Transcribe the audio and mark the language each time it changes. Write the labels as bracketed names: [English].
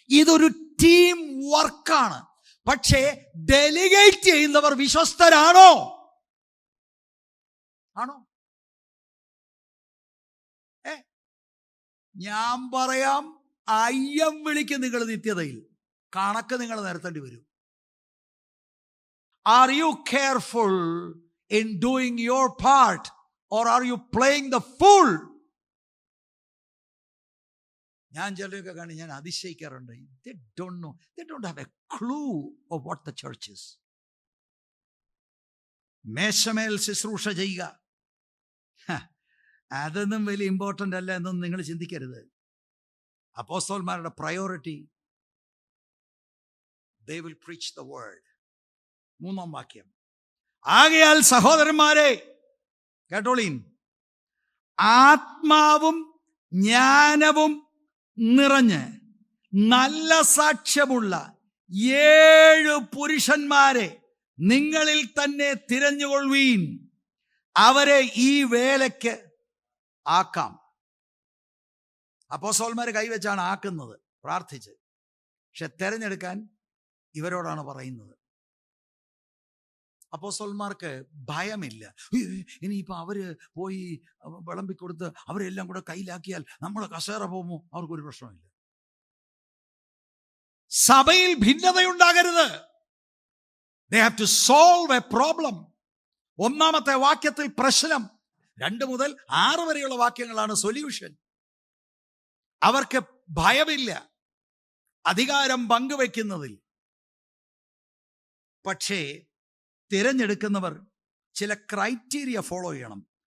[Malayalam] ഇതൊരു ടീം വർക്കാണ്. പക്ഷേ ഡെലിഗേറ്റ് ചെയ്യുന്നവർ വിശ്വസ്തരാണോ? ആണോ? ഞാൻ പറയാം, അയ്യം വിളിക്ക് നിങ്ങൾ നിത്യതയിൽ. കണക്ക് നിങ്ങൾ നിരത്തേണ്ടി വരും. [English] Are you careful in doing your part, or are you playing the fool? [Malayalam] ഞാൻ ചിലരൊക്കെ കാണി ഞാൻ അതിശയിക്കാറുണ്ട്. [English] They don't know. They don't have a clue of what the church is. [Malayalam] മേശമേൽ ശുശ്രൂഷ ചെയ്യുക. അതൊന്നും വലിയ ഇമ്പോർട്ടൻ്റ് അല്ല എന്നൊന്നും നിങ്ങൾ ചിന്തിക്കരുത്. അപ്പോസ്തലന്മാരുടെ priority, [English] they will preach the word. [Malayalam] 3-ാം വാക്യം, ആകയാൽ സഹോദരന്മാരെ കേട്ടോളീൻ, ആത്മാവും ജ്ഞാനവും നിറഞ്ഞ് നല്ല സാക്ഷ്യമുള്ള 7 പുരുഷന്മാരെ നിങ്ങളിൽ തന്നെ തിരഞ്ഞുകൊള്ളുവീൻ, അവരെ ഈ വേലയ്ക്ക് ആക്കാം. അപ്പോസ്തലന്മാര് കൈവച്ചാണ് ആക്കുന്നത്, പ്രാർത്ഥിച്ച്. പക്ഷെ തെരഞ്ഞെടുക്കാൻ ഇവരോടാണ് പറയുന്നത്. അപ്പോസ്തലന്മാർക്ക് ഭയമില്ല. ഇനിയിപ്പോൾ അവര് പോയി വിളമ്പിക്കൊടുത്ത് അവരെല്ലാം കൂടെ കയ്യിലാക്കിയാൽ നമ്മളെ കസേര പോകുമോ? അവർക്കൊരു പ്രശ്നമില്ല. സഭയിൽ ഭിന്നതയുണ്ടാകരുത്. [English] They have to solve a problem. [Malayalam] 1-ാമത്തെ വാക്യത്തിൽ പ്രശ്നം, 2 മുതൽ 6 വരെയുള്ള വാക്യങ്ങളാണ് സൊല്യൂഷൻ. അവർക്ക് ഭയമില്ല അധികാരം പങ്കുവെക്കുന്നതിൽ. പക്ഷേ തിരഞ്ഞെടുക്കുന്നവർ ചില ക്രൈറ്റീരിയ ഫോളോ ചെയ്യണം.